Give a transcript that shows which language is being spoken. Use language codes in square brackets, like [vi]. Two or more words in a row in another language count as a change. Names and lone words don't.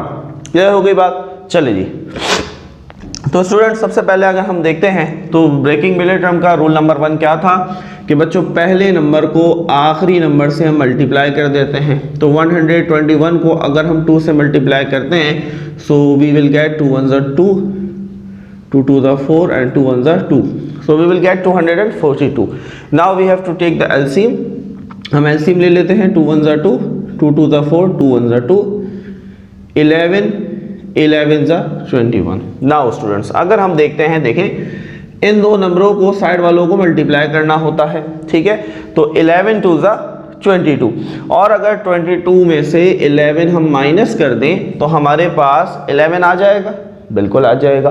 [hi] क्लियर हो गई बात? चलिए जी। तो स्टूडेंट, सबसे पहले अगर हम देखते हैं तो [en] breaking middle term [hi] का [en] rule number [hi] 1 क्या था कि बच्चों पहले नंबर को आखिरी नंबर से हम मल्टीप्लाई कर देते हैं। तो 121 को अगर हम 2 से मल्टीप्लाई करते हैं [en] so we will get 2 1s are 2, 2 2s are 4 and 2 1s are 2, so we will get 242. now we have to take the LCM। [hi] हम LCM ले लेते हैं। [en] 2 1s are 2, 2 2s are 4, 2 1s are 2, 11 11s are 21। now students, [hi] अगर हम देखते हैं, देखें इन दो नंबरों को साइड वालों को मल्टीप्लाई करना होता है, ठीक है। तो [en] 11 2s are 22, [hi] और अगर 22 में से 11 हम माइनस कर दें तो हमारे पास 11 आ जाएगा। बिल्कुल आ जाएगा।